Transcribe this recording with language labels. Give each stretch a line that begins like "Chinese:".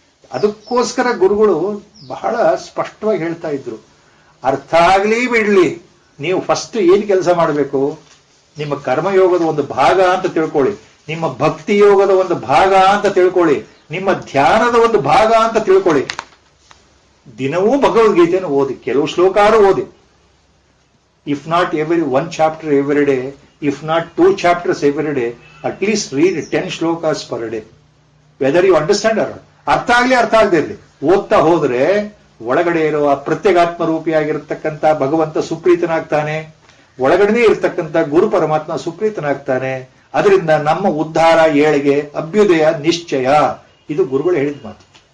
Kannada: ಅದಕ್ಕೋಸ್ಕರ ಗುರುಗಳು ಬಹಳ ಸ್ಪಷ್ಟವಾಗಿ ಹೇಳ್ತಾ ಇದ್ರು, ಅರ್ಥ ಆಗ್ಲಿ ಬಿಡ್ಲಿ, ನೀವು ಫಸ್ಟ್ ಏನ್ ಕೆಲಸ ಮಾಡಬೇಕು? ನಿಮ್ಮ ಕರ್ಮಯೋಗದ ಒಂದು ಭಾಗ ಅಂತ ತಿಳ್ಕೊಳ್ಳಿ, ನಿಮ್ಮ ಭಕ್ತಿ ಯೋಗದ ಒಂದು ಭಾಗ ಅಂತ ತಿಳ್ಕೊಳ್ಳಿ, ನಿಮ್ಮ ಧ್ಯಾನದ ಒಂದು ಭಾಗ ಅಂತ ತಿಳ್ಕೊಳ್ಳಿ. ದಿನವೂ ಭಗವದ್ಗೀತೆಯನ್ನು ಓದಿ, ಕೆಲವು ಶ್ಲೋಕಾರು ಓದಿ.
English: If not every 1 chapter every day, if not 2 chapters every day, at least read 10 shlokas per day. Whether you understand or not.
Kannada: ಅರ್ಥ ಆಗ್ಲಿ ಅರ್ಥ ಆಗದೆ ಇರಲಿ, ಓದ್ತಾ ಹೋದ್ರೆ ಒಳಗಡೆ ಇರುವ ಪ್ರತ್ಯೇಗಾತ್ಮ ರೂಪಿಯಾಗಿರ್ತಕ್ಕಂಥ ಭಗವಂತ ಸುಪ್ರೀತನಾಗ್ತಾನೆ, ಒಳಗಡೆನೇ ಇರ್ತಕ್ಕಂಥ ಗುರು ಪರಮಾತ್ಮ ಸುಪ್ರೀತನಾಗ್ತಾನೆ. ಅದರಿಂದ ನಮ್ಮ ಉದ್ಧಾರ, ಏಳಿಗೆ, ಅಭ್ಯುದಯ ನಿಶ್ಚಯ. ಇದು ಗುರುಗಳು ಹೇಳಿದ ಮಾತು.